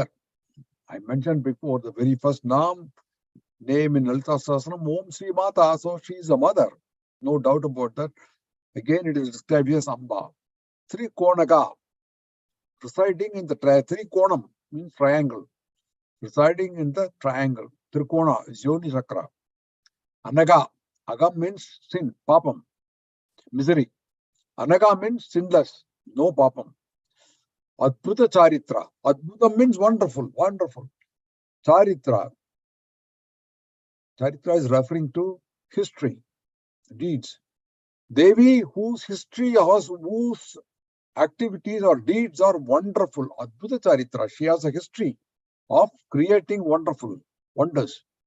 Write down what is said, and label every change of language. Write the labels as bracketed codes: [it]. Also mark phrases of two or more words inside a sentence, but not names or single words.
[en] I mentioned before the very first name in Lalitha Sahasranama, Om Sri Mata. So she is a mother. No doubt about that. Again, it is described as Amba. Trikonaka. Presiding in the 3 konam means triangle. residing in the triangle. Trikona, Yoni Sakra. Anaga. Agam means sin, papam, misery. Anaga means sinless, no papam. Adbhuta Charitra. Adbhuta means wonderful, wonderful. Charitra. Charitra is referring to history, deeds. Devi, whose history, whose activities or deeds are wonderful. Adbhuta Charitra. She has a history of creating wonderful wonders.